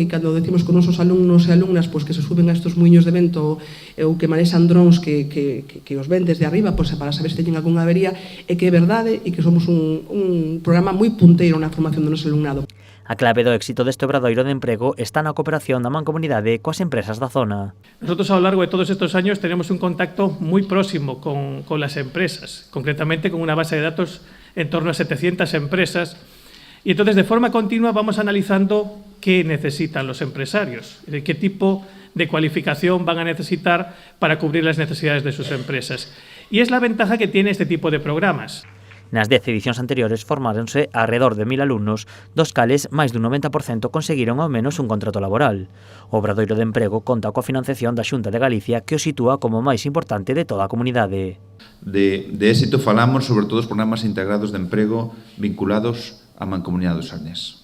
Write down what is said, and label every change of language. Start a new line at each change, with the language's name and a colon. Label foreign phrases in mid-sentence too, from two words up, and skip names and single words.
Galician: E cando decimos con nosos alumnos e alumnas que se suben a estes muiños de vento ou que manexan drons que os ven desde arriba para saber se teñen algunha avería, é que é verdade e que somos un programa moi punteiro na formación do noso alumnado. A clave do éxito deste Obradoiro de Emprego está na cooperación da Mancomunidade coas empresas da zona.
Spanish: Nosotros a lo largo de todos estos años tenemos un contacto muy próximo con las empresas, concretamente con una base de datos en torno a 700 empresas, y entonces de forma continua vamos analizando qué necesitan los empresarios, qué tipo de cualificación van a necesitar para cubrir las necesidades de sus empresas. Y es la ventaja que tiene este tipo de programas.
Galician: Nas 10 edicións anteriores formáronse alrededor de 1000 alumnos, dos cales máis dun 90% conseguiron ao menos un contrato laboral. O Obradoiro de Emprego conta coa financiación da Xunta de Galicia, que o sitúa como o máis importante de toda a comunidade. De éxito falamos sobre todo os programas integrados de emprego vinculados á Mancomunidade do Salnés.